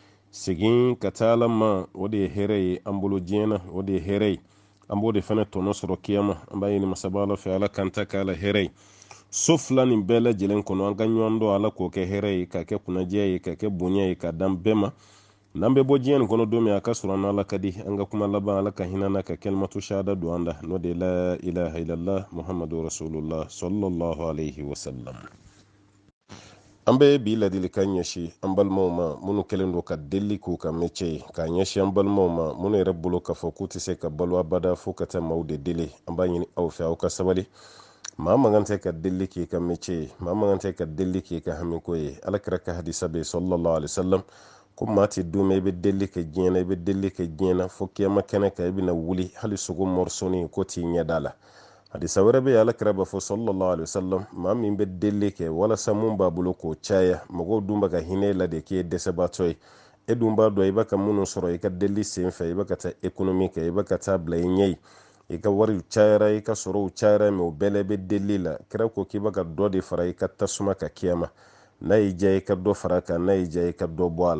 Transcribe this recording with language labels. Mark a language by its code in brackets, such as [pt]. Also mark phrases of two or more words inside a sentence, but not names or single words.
[bm] segin ka taa ala ma o de ye hɛrɛ ye an bolo diɲɛ na o de ye hɛrɛ ye an b'o de fana tɔnɔ sɔrɔ kiyama an b'a ɲini masaba ala fɛ ala kan ta k'a la hɛrɛ ye so fila nin bɛɛ lajɛlen kɔnɔ an ka ɲɔgɔn dɔn ala k'o kɛ hɛrɛ ye ka kɛ kunnadiya ye ka kɛ bonya ye ka dan bɛɛ ma n'an bɛ bɔ diɲɛ nin kɔnɔ don min a ka sɔrɔ an ala ka di an ka kuma laban ala ka hinɛ na ka [ar] كلمة الشهادة [bm] don an da n'o de la [ar] إله إلا الله محمد رسول الله صلى الله عليه وسلم. [bm] an bɛ bi ladilikan ɲɛsi an balimaw ma minnu kɛlen don ka deli k'u ka mɛcɛ ye k'a ɲɛsi an balimaw ma minnu yɛrɛ bolo k'a fɔ k'u tɛ se ka balo abada fo ka taa maaw de deli an b'a ɲini aw fɛ aw ka sabali maa man kan tɛ ka deli k'i ka mɛcɛ ye maa man kan tɛ ka deli k'i ka hamiko ye alakira ka hadisa bɛ [ar] صلى الله عليه وسلم [bm] ko maa tɛ don min i bɛ deli kɛ diɲɛ na i bɛ deli kɛ diɲɛ na fo kiyama kɛnɛ kan i bɛna wuli hali sogo mɔrisɔni ko t'i ɲɛ da la hadisa wɛrɛ bɛ alakira b'a fɔ [ar] صلى الله عليه وسلم [bm] maa min bɛ deli kɛ walasa mun b'a bolo k'o caya mɔgɔw dun bɛ ka hinɛ la de k'i ye dɛsɛbaatɔ ye e dun b'a dɔn i bɛ ka minnu sɔrɔ i ka deli sen fɛ i bɛ ka taa ekonomi kɛ i bɛ ka taa bila i ɲɛ ye i ka wariw cayara i ka sɔrɔw cayara mɛ o bɛɛ la i bɛ deli la kira ko k'i bɛ ka dɔ de fara i ka tasuma ka kiyama n'a y'i diya i ka dɔ fara kan n'a y'i diya i ka dɔ bɔ a